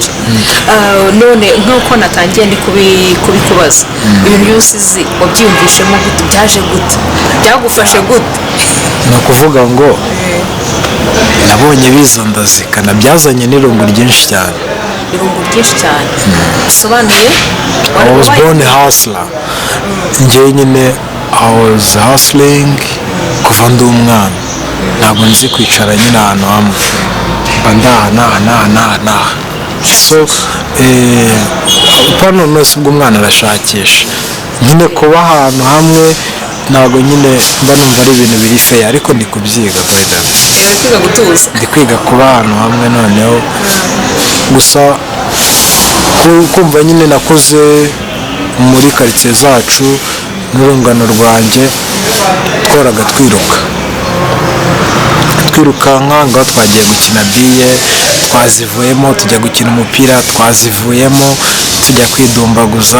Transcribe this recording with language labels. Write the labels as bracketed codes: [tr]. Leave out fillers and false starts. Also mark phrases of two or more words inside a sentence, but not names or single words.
[rw] none nk'uko natangiye ndi kubikubaza, ibintu by'ubusizi wabyiyumvishemo gute? byaje gute? byagufashe gute? ni ukuvuga ngo nabonye bizondazikana, byazanye n'irungu ryinshi cyane. irungu ryinshi cyane bisobanuye? [en] I was born a hustler. [rw] njyewe nyine [en] I was hustling [rw] kuva ndi umwana. ntabwo nzi kwicara nyine ahantu hamwe, mba ndaha. so pano nose ubwo umwana arashakisha nyine kuba ahantu hamwe, ntabwo nyine mba numva ari ibintu biri fair, ariko ndi kubyiga [en] by the way. [rw] kwiga gutuza, ndi kwiga kuba ahantu hamwe noneho. gusa kumva nyine nakuze muri karitsiye zacu n'urungano rwanjye tworaga twirukanka ngaho twagiye gukina biye, twazivuyemo tujya gukina umupira, twazivuyemo tujya kwidumbaguza.